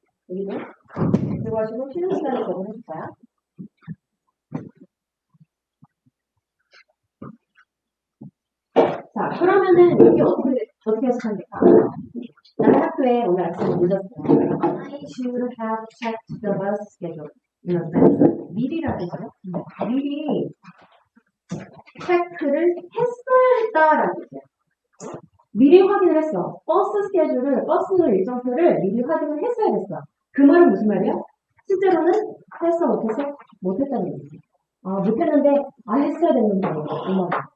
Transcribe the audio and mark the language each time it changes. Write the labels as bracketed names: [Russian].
[Korean] 여기도 들어가시고 쉬는 시간에 적어내줄 거야. 자, 그러면은 여기 어떻게 해석하면 될까? 나는 학교에 오늘 아침에 늦었어요. [English] I should have checked the bus schedule in advance. [Korean] 미리라고 해요. 미리 체크를 했어야 했다라는 얘기야. 미리 확인을 했어. 버스 스케줄을, 버스 일정표를 미리 확인을 했어야 됐어. 그 말은 무슨 말이야? 실제로는 했어, 못했어? 못했다는 얘기지. 아, 못했는데, 아, 했어야 됐는데, 이 말이야.